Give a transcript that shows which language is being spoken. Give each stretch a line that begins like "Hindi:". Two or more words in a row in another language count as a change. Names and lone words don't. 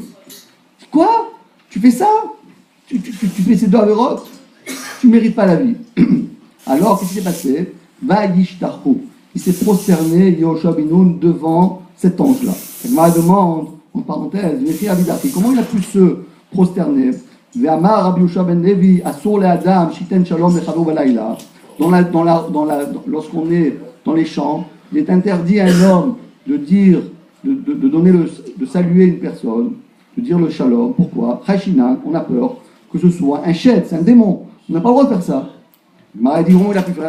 French: Quoi? Tu fais ça? Tu fais ces 2 avérotes? Tu ne mérites pas la vie. Alors, qu'est-ce qui s'est passé? Vayishtachu. Il s'est prosterné, Yehoshua Binoun, devant cet ange-là. Elle m'a demandé, en parenthèse, comment il a pu se prosterner?
Hebrew: ואמר רבי יהושע בן לוי אסור לאדם שיתן שלום לחברו ולילה.
French: Lorsqu'on est dans les champs, il est interdit à un homme de saluer une personne, de dire le shalom. Pourquoi? Chashinan, on a peur que ce soit un shed, c'est un démon. On n'a pas le droit de faire ça. Il m'a dit, comment il a pu faire?